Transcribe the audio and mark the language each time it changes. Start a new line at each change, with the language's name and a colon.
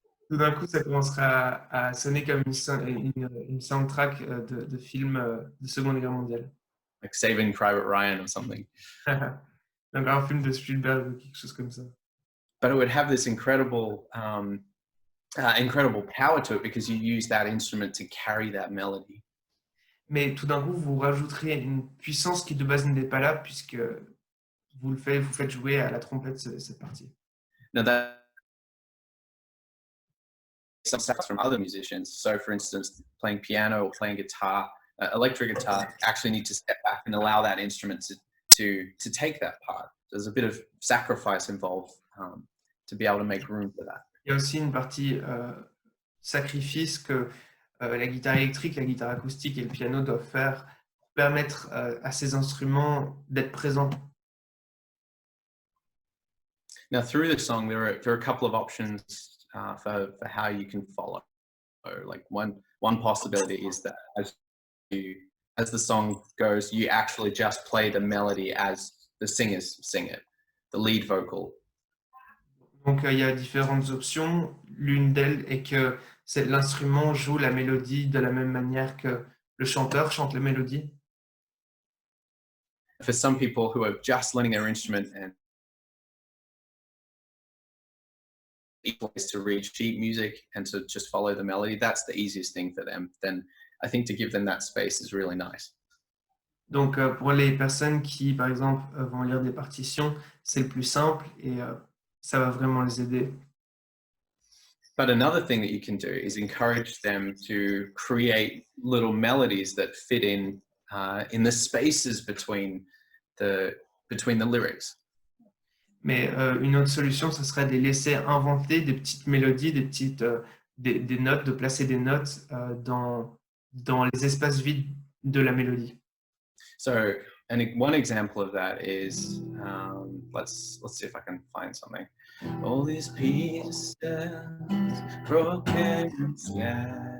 French: Tout d'un coup, ça commencera à sonner comme une soundtrack de film de Seconde Guerre mondiale.
English: Like Saving Private Ryan or something.
French: Donc un film de Spielberg ou quelque chose comme ça.
English: But it would have this incredible power to it because you use that instrument to carry that melody.
French: Mais tout d'un coup, vous rajouterez une puissance qui de base n'était pas là puisque vous faites jouer à la trompette cette partie.
English: Now that some sounds from other musicians. So, for instance, playing piano or playing guitar, electric guitar, actually need to step back and allow that instrument to take that part. There's a bit of sacrifice involved to be able to make room for that.
French: Il y a aussi une partie sacrifice que la guitare électrique, la guitare acoustique et le piano doivent faire pour permettre à ces instruments d'être présents.
English: Now, through the song, there are a couple of options for how you can follow. Like one possibility is that as the song goes, you actually just play the melody as the singers sing it, the lead vocal.
French: Donc il y a différentes options. L'une d'elles est que l'instrument joue la mélodie de la même manière que le chanteur chante la mélodie.
English: For some people who are just learning their instrument and ways to read sheet music and to just follow the melody, that's the easiest thing for them. Then I think to give them that space is really nice.
French: Donc pour les personnes qui, par exemple, vont lire des partitions, c'est le plus simple et ça va vraiment les aider.
English: But another thing that you can do is encourage them to create little melodies that fit in the spaces between the lyrics.
French: Mais une autre solution, ce serait de les laisser inventer des petites mélodies, des notes, de placer des notes dans les espaces vides de la mélodie.
English: So, one example of that is let's see if I can find something. All these pieces broken sky.